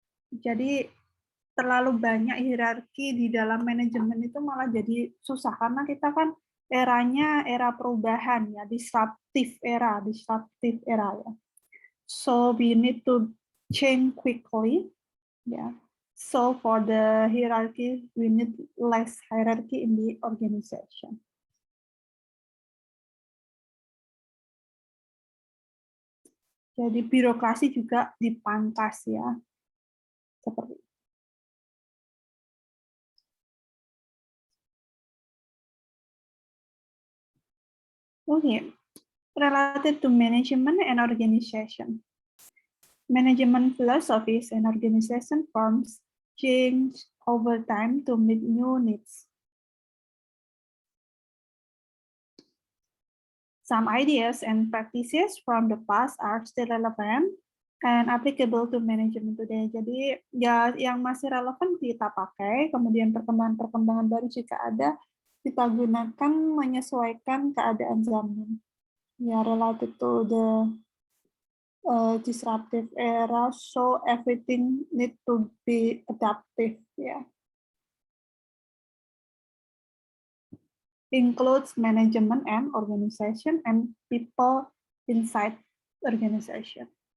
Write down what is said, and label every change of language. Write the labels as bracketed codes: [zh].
[id] Jadi terlalu banyak hierarki di dalam manajemen itu malah jadi susah karena kita kan eranya era perubahan ya, [en] disruptive era [id] ya. [en] So we need to change quickly, yeah. So for the hierarchy, we need less hierarchy in the organization. [id] Jadi birokrasi juga dipangkas ya, seperti itu. [en] Okay, related to management and organization. Management philosophies and organization forms change over time to meet new needs. Some ideas and practices from the past are still relevant and applicable to management today. [id] Jadi ya yang masih relevan kita pakai, kemudian perkembangan-perkembangan baru jika ada, kita gunakan menyesuaikan keadaan zaman. [en] Ya, related to the disruptive era, so everything need to be adaptive, yeah. Includes management and organization and people inside organization.